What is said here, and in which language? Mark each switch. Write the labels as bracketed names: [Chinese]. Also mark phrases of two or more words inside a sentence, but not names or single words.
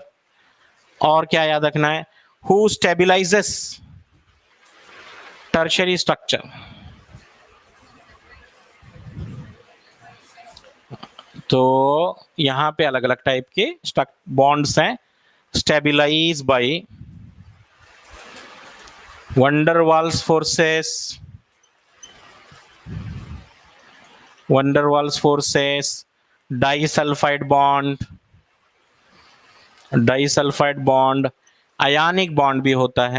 [Hindi] और क्या याद रखना है? [English] who stabilizes tertiary structure? [Hindi] तो यहां पे अलग अलग टाइप के बॉन्ड्स हैं. [English] stabilize by van der Waals forces, van der Waals forces, disulfide bond, disulfide bond, ionic bond [Hindi] भी होता है.